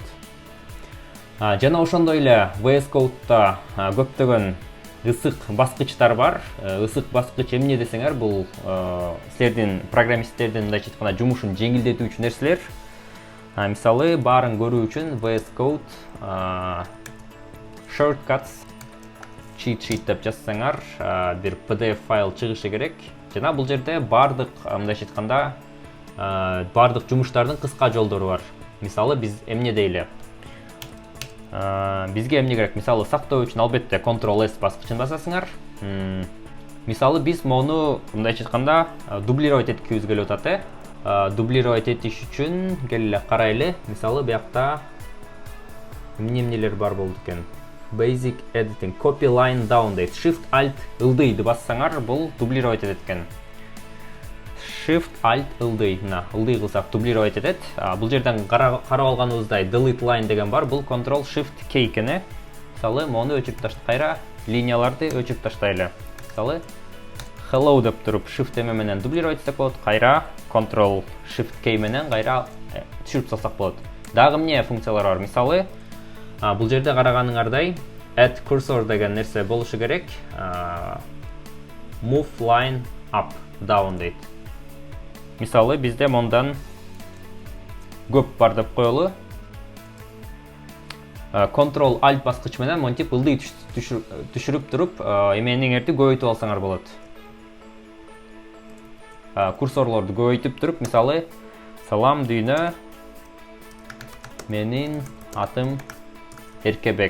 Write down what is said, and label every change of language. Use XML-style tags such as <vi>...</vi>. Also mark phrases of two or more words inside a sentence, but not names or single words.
<ky>Жана ошондой эле VS Code'да көптөгөн ысык баскычтар бар. Ысык баскыч эмне десеңер, бул силердин программисттердин мындайча айтканда жумушун жеңилдетүүчү нерселер. Мисалы, баарын көрүү үчүн VS Code</ky> <en>shortcuts cheat sheet</en> <ky>деп жазсаңар, бир PDF файл чыгышы керек. Жана бул жерде бардык мындайча айтканда бардык жумуштардын кыска жолдору бар. Мисалы, биз эмне дейли? Бизге эмне керек? Мисалы, сактоо үчүн албетте Ctrl+S баскычын басасыңар. Мисалы, биз мону мындайча айтканда дублировать эткибиз келип атат. Дублировать этиш үчүн келе карайлы. Мисалы, биякта эмнелер бар болду экен?</ky> <en>Basic editing, copy line down</en> <ky>дейт. Shift Alt ылдыйды бассаңар, бул дублировать этет экен. Shift Alt ылдый, ылдый кылсак дублировать этет. Бул жерден карап алганыбыздай</ky> <en>delete line</en> <ky>деген бар. Бул Ctrl Shift K экен. Мисалы, мону өчүрүп таштайт, кайра линияларды өчүрүп таштайлы. Мисалы, hello деп туруп Shift эме менен дублировать этсек болот, кайра Ctrl Shift K менен кайра түшүрүп салсак болот. Дагы эмне функциялар бар? Мисалы, бул жерде караганыңардай</ky> <en>add cursor</en> <ky>деген нерсе болушу керек.</ky> <en>Move line up, down дейт.</en> <ky>Мисалы, бизде мондан көп бар деп коелу. Ctrl Alt баскыч менен монтип ылдый түшүрүп туруп, эмениңерди көбөйтүп алсаңар болот. Курсорлорду көбөйтүп туруп, мисалы, салам дүйнө, менин атым Эркебек.</ky>